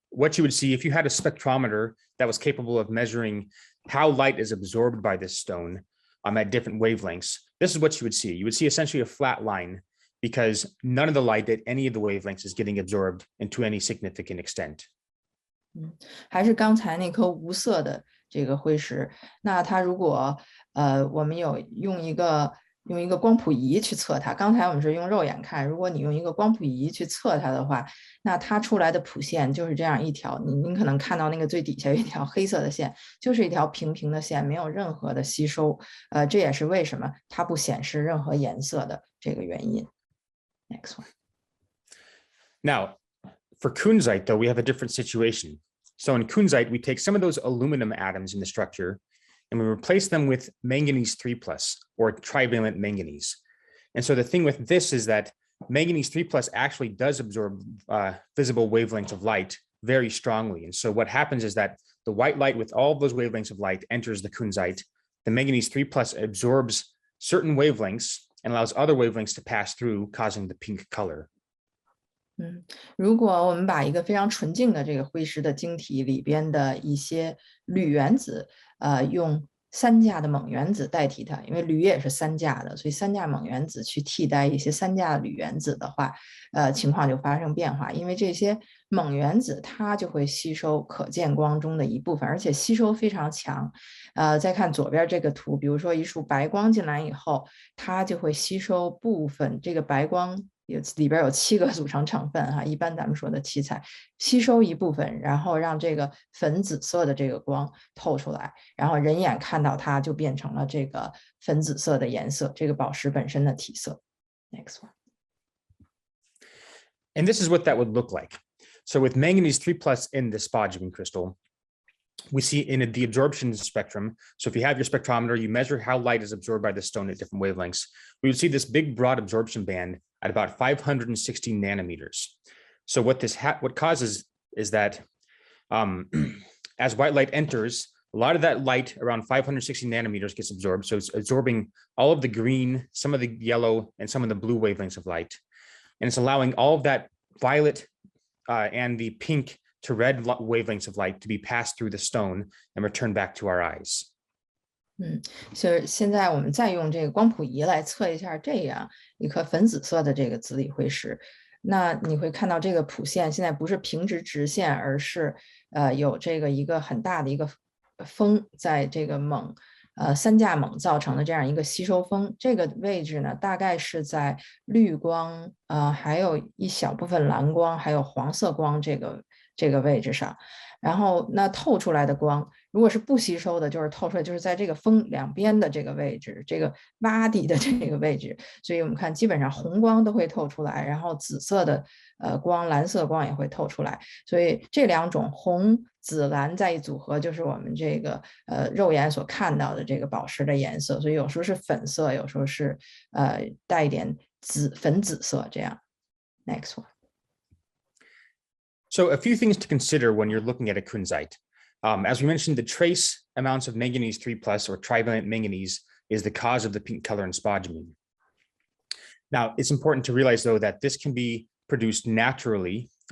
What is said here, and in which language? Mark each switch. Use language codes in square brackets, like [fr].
[en] what you would see if you had a spectrometer that was capable of measuring how light is absorbed by this stone at different wavelengths, this is what you would see. You would see essentially a flat line because none of the light at any of the wavelengths is getting absorbed into any significant extent. [zh] 还是刚才那颗无色的这个辉石，那它如果我们用一个光谱仪去测它，刚才我们是用肉眼看，如果你用一个光谱仪去测它的话，那它出来的谱线就是这样一条，您可能看到那个最底下有一条黑色的线，就是一条平平的线，没有任何的吸收，这也是为什么它不显示任何颜色的这个原因。 [en] Next one. Now, for Kunzite, though, we have a different situation. So in Kunzite, we take some of those aluminum atoms in the structure and we replace them with manganese 3+ or trivalent manganese. And so the thing with this is that manganese 3+ actually does absorb visible wavelengths of light very strongly. And so what happens is that the white light with all of those wavelengths of light enters the Kunzite. The manganese 3+ absorbs certain wavelengths and allows other wavelengths to pass through, causing the pink color. [zh] 如果我们把一个非常纯净的这个辉石的晶体里边的一些铝原子，用3价的锰原子代替它，因为铝也是3价的，所以3价锰原子去替代一些3价铝原子的话，情况就发生变化，因为这些锰原子它就会吸收可见光中的一部分，而且吸收非常强。再看左边这个图，比如说一束白光进来以后，它就会吸收部分这个白光。里边有7个组成成分哈，一般咱们说的七彩，吸收一部分，然后让这个粉紫色的这个光透出来，然后人眼看到它就变成了这个粉紫色的颜色，这个宝石本身的体色。 [en] Next one. And this is what that would look like. So with manganese 3+ in the spodumene crystal, we see in the absorption spectrum. So if you have your spectrometer, you measure how light is absorbed by the stone at different wavelengths. We would see this big broad absorption band at about 560 nanometers. So what causes is that as white light enters, a lot of that light around 560 nanometers gets absorbed. So it's absorbing all of the green, some of the yellow, and some of the blue wavelengths of light. And it's allowing all of that violet and the pink to red wavelengths of light to be passed through the stone and return back to our eyes. [zh] 就是现在我们再用这个光谱仪来测一下这样一颗粉紫色的这个紫锂辉石，那你会看到这个谱线现在不是平直直线，而是有这个一个很大的一个峰在这个3价锰造成的这样一个吸收峰，这个位置呢大概是在绿光还有一小部分蓝光还有黄色光这个位置上，然后那透出来的光如果是不吸收的，就是透出来就是在这个峰两边的这个位置，这个洼地的这个位置，所以我们看基本上红光都会透出来，然后紫色的光蓝色光也会透出来，所以这两种红紫蓝在一组合就是我们这个肉眼所看到的这个宝石的颜色，所以有时候是粉色，有时候是带一点粉紫色这样。 [en] Next one. So a few things to consider when you're looking at a Kunzite. As we mentioned, the trace amounts of manganese 3+ or trivalent manganese is the cause of the pink color in spodumene. Now, it's important to realize, though, that this can be produced naturally.